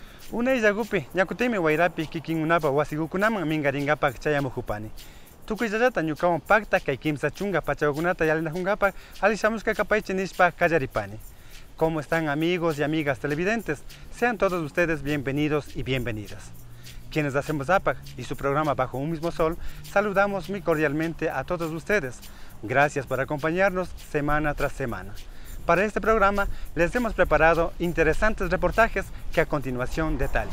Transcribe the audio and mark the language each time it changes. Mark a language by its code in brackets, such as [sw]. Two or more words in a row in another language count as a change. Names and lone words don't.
[qu] Una yagupi, ñakutimi wayrapi kikinunapa wasikukunaman mingaringapak chayamujupani. Tukuyllata ñukawan pakta kay kimsa chunga pachawakunata yalinajungapak alishamushka kapaychi nishpa kallaripani. [es] ¿Cómo están amigos y amigas televidentes? Sean todos ustedes bienvenidos y bienvenidas. Quienes hacemos APAC y su programa Bajo un mismo sol, saludamos muy cordialmente a todos ustedes. Gracias por acompañarnos semana tras semana. Para este programa les hemos preparado interesantes reportajes que a continuación detallo.